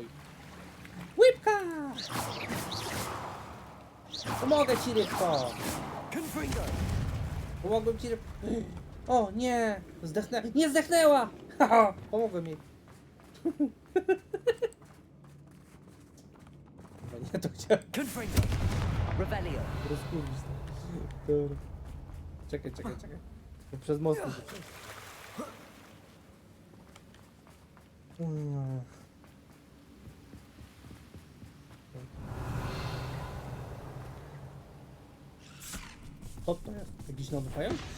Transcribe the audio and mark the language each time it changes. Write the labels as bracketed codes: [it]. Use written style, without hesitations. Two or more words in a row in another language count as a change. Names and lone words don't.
[pl] Łipka! Pomogę ci, rybko! Confringo. Pomogłem ci, O nie! Nie zdechnęła! Haha! Pomogłem jej. Chyba nie to chciałem. Confringo. Revelio. Rozkurwić to. Dobra. Czekaj. To przez most muszę przejść. Co to jest? Jakiś nowy pająk?